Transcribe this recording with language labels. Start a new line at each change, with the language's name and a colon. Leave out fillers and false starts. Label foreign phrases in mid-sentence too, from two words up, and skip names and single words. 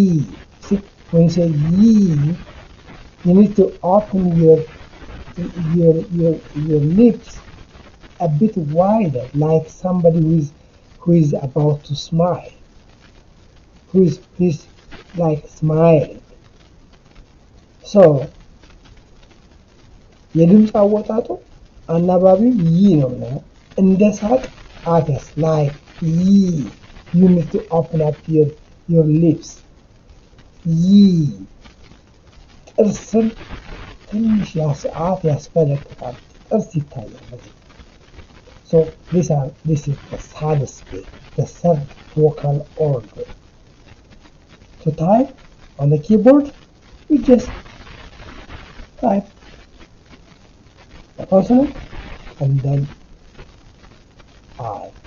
English: See, when you say ye, you need to open your lips a bit wider, like somebody who is about to smile, who is like smiling.
Amharic: So የድምፅ አወጣጡ አናባቢው ይ ነው እና እንደ ሳቅ አገስ
English: like ye. You need to open up your lips. Ye.
Amharic: ጥርስን ትንሽ አፍ ያስፈለቅቃል። ጥርስ ይታያል።
English: So this is the salis bit, the third vocal order. To type on the keyboard, we just type the consonant and then I.